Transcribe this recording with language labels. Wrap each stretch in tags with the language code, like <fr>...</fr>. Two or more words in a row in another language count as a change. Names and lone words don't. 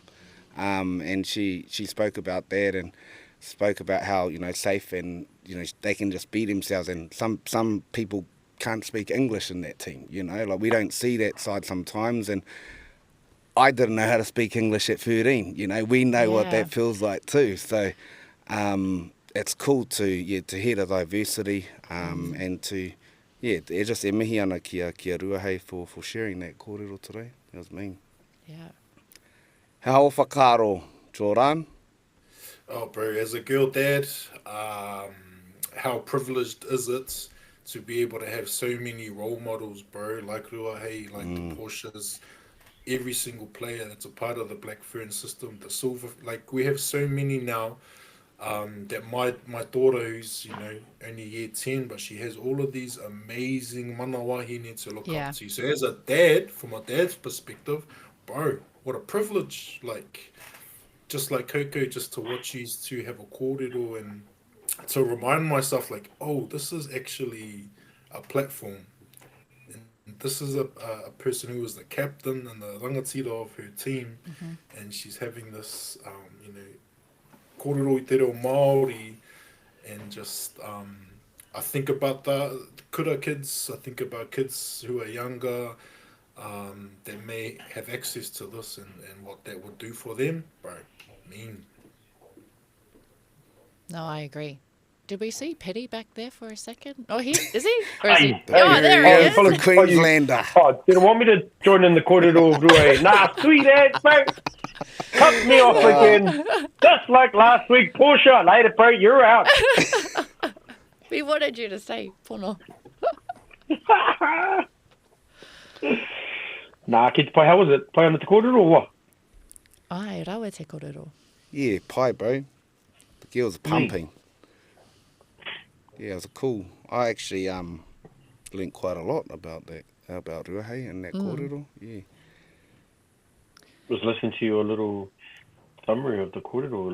<en>And she spoke about that and spoke about how, you know, safe and, you know, they can just be themselves, and some people can't speak English in that team, you know, like we don't see that side sometimes, and I didn't know how to speak English at 13, you know, we know what that feels like too, so it's cool to hear the diversity and to, e just</en> <mi>e mihi ana ki a Ruahei</mi> <en>for sharing that kōrero today. That was mean. Yeah.</en> <mi>How o whakaro, Joran?</mi> <en>Oh, bro, as a girl dad, how privileged is it to be able to have so many role models, bro, like Ruahei, like the Portias, every single player that's a part of the Black Ferns system, the silver, like we have so many now, that my daughter, who's, you know, only year 10, but she has all of these amazing</en> <mi>mana wahine</mi> <en>to look up to. So as a dad, from a dad's perspective, bro, what a privilege, like, just like Coco, just to watch these two have a kōrero and to remind myself, like, oh, this is actually a platform. And this is a person who was the captain and the rangatira of her team, and she's having this, you know,</en> <mi>kōrero I te reo Māori,</mi> <en>and just, I think about the kura kids, I think about kids who are younger, that may have access to this and what that would do for them, bro. Mean. No, I agree. Did we see Petty back there for a second? Oh, is he? Or is Hey, he? hey, Oh, there he is. The Queenslander. Oh, didn't want me to join in the kōrero of Ruahei. Nah, sweet ass, mate. Cut me off again. Just like last week, Portia. Later, bro, you're out. We wanted you to say, Pono. Nah, kids, play. How was it? Play on the kōrero or what?</en> <mi>Ai, rawe te kōrero.</mi> <en>Yeah, pie, bro. The girls are pumping. Yeah, it was cool. I actually learned quite a lot about that, about Ruahei and that kōrero. Yeah. Was listening to your little summary of the kōrero.</en>